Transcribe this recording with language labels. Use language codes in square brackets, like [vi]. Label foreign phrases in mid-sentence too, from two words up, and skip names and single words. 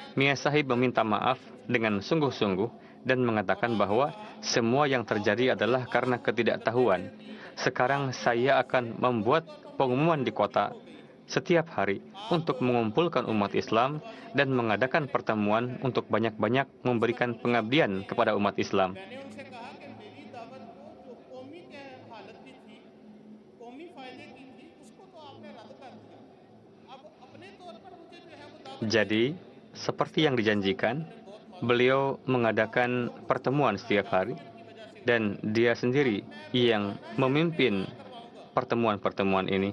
[id] Mia Sahib meminta maaf dengan sungguh-sungguh dan mengatakan bahwa semua yang terjadi adalah karena ketidaktahuan. Sekarang saya akan membuat pengumuman di kota setiap hari untuk mengumpulkan umat Islam dan mengadakan pertemuan untuk banyak-banyak memberikan pengabdian kepada umat Islam. [hi] मैंने उनसे कहा कि मेरी दावत को जो कौमी के हालत की थी, कौमी फायदे की थी, उसको तो आपने रद्द कर दिया। अब अपने तौर पर मुझे जो है वो दावत [id] Jadi, seperti yang dijanjikan, beliau mengadakan pertemuan setiap hari dan dia sendiri yang memimpin pertemuan-pertemuan ini.